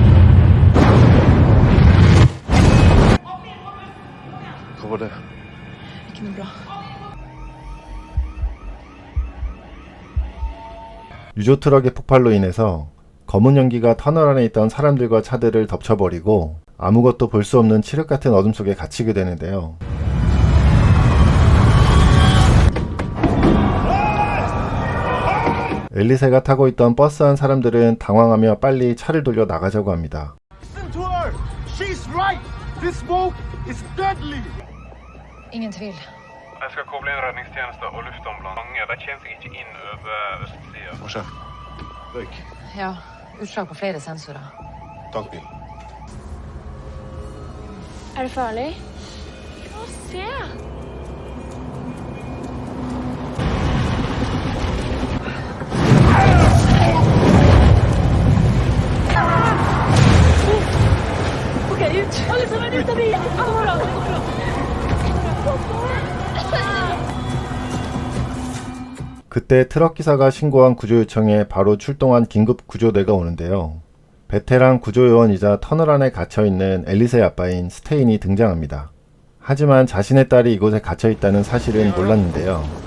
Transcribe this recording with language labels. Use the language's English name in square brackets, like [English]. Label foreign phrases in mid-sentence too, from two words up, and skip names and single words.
[Korean] 유조 트럭의 폭발로 인해서 검은 연기가 터널 안에 있던 사람들과 차들을 덮쳐버리고 아무것도 볼 수 없는 칠흑 같은 어둠 속에 갇히게 되는데요. 앨리세가 타고 있던 버스 안 사람들은 당황하며 빨리 차를 돌려 나가자고 합니다. [Norwegian] Ingen tvil. Jeg skal koble inn redningstjeneste og luftambulanse. Mange de kommer seg ikke inn over østsida. Hva skjer? Røyk. Ja, utslag på flere sensorer. Tankbil. Er det farlig? Få se! Ok, ut! Alle sammen ut av bilen! Det går bra, det går bra. [Korean] 그때 트럭 기사가 신고한 구조 요청에 바로 출동한 긴급 구조대가 오는데요. 베테랑 구조요원이자 터널 안에 갇혀있는 앨리세의 아빠인 스테인이 등장합니다. 하지만 자신의 딸이 이곳에 갇혀있다는 사실은 몰랐는데요.